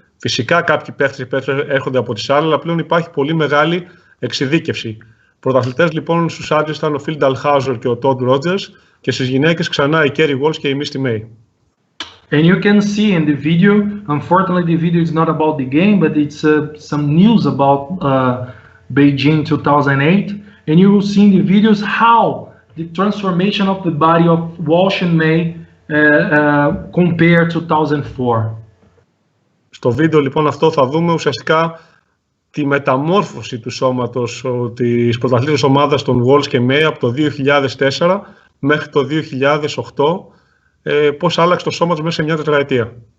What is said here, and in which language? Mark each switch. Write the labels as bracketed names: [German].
[Greek] Φυσικά κάποιοι παίχτες έρχονται από τις άλλες, αλλά πλέον υπάρχει πολύ μεγάλη εξειδίκευση. Πρωταθλητές λοιπόν στους άντρες ήταν ο Phil Dalhausser και ο Todd Rogers, και στις γυναίκες ξανά η Kerry Walsh και η Misty May. [English] And you can see in the video, unfortunately the video is not about the game, but it's some news about Beijing 2008. And you will see in the videos how the transformation of the body of Walsh and May compare 2004. [Greek] Στο βίντεο λοιπόν αυτό θα δούμε ουσιαστικά τη μεταμόρφωση του σώματος της πρωταθλήτριας ομάδας των Walsh και May από το 2004 μέχρι το 2008. Πώς άλλαξε το σώμα τους μέσα σε μια τετραετία.